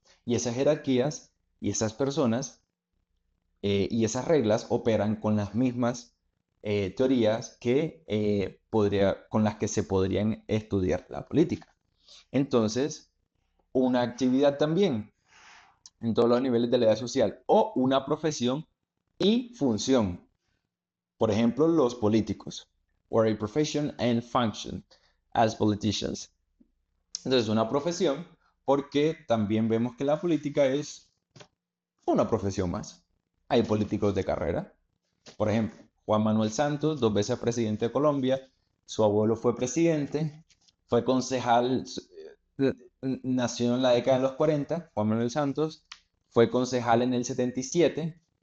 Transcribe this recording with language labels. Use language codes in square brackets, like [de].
[es] Y esas jerarquías y esas personas y esas reglas operan con las mismas teorías que con las que se podrían estudiar la política. Entonces, una actividad también en todos los niveles de la vida social o una profesión y función. Por ejemplo, los políticos. [en] Or a profession and function as politicians. [es] Entonces, una profesión porque también vemos que la política es una profesión más. Hay políticos de carrera. Por ejemplo, Juan Manuel Santos, 2 veces presidente de Colombia, su abuelo fue presidente, fue concejal, nació en la década de los 40, Juan Manuel Santos, fue concejal en el 77,